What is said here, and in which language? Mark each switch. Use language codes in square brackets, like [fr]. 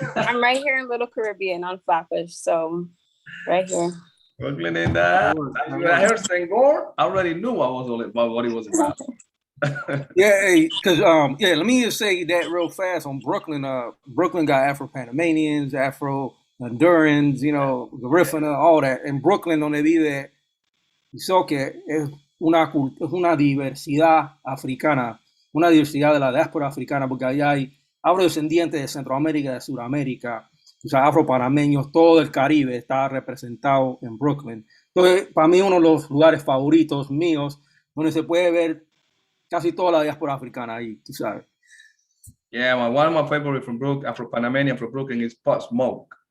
[en] I'm right here in Little Caribbean on Flatbush, so right here. Brooklyn in the house. When I heard Senghor, I already knew about what it was about. Yeah, because yeah, let me just say that real fast on Brooklyn. Brooklyn got Afro-Panamanians, Afro-Hondurans, you know, Garifuna, all that. [es] En Brooklyn, donde vive Isoque, es una diversidad africana, una diversidad de la diáspora africana, porque allá hay afrodescendientes de Centroamérica, de Sudamérica, o sea, afro-panameños, todo el Caribe está representado en Brooklyn. Entonces, para mí, uno de los lugares favoritos míos, donde se puede ver casi toda la diáspora africana ahí, tú sabes. [en] Yeah, one of my favorite from Brooklyn, Afro-Panamanian from Brooklyn is Pot Smoke.